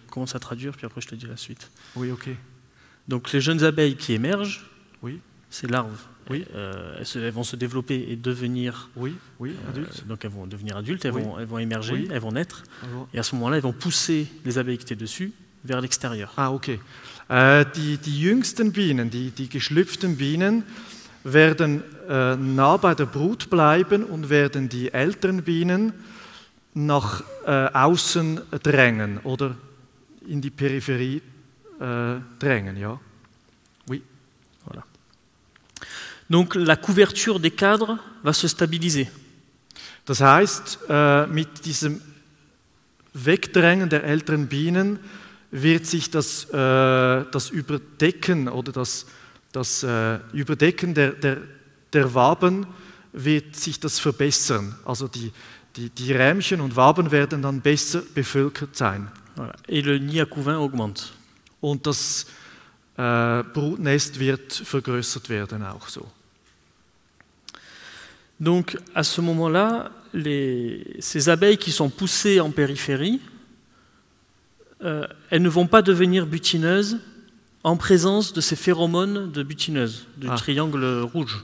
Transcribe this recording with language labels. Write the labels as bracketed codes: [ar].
[fr] Commence à traduire, puis après je te dis la suite. Oui, ok. Donc les jeunes abeilles qui émergent, oui. Ces larves, oui. Elles vont se développer et devenir adultes. Donc elles vont devenir adultes, elles vont émerger, oui. Elles vont naître. Et à ce moment-là, elles vont pousser les abeilles qui étaient dessus vers l'extérieur. [de] Okay. Die jüngsten Bienen, die geschlüpften Bienen, werden nah bei der Brut bleiben und werden die älteren Bienen nach außen drängen oder in die Peripherie drängen. Ja. [fr] Oui. Voilà. Donc la couverture des cadres va se stabiliser. [de] Das heißt, mit diesem Wegdrängen der älteren Bienen wird sich das Überdecken oder das Überdecken der Waben wird sich das verbessern. Also die Rähmchen und Waben werden dann besser bevölkert sein. [fr] Voilà. Et le nid à couvain augmente. [de] Und das Brutnest wird vergrößert werden auch so. [fr] Donc à ce moment-là, ces abeilles qui sont poussées en périphérie, elles ne vont pas devenir butineuses en présence de ces phéromones de butineuse, du triangle rouge.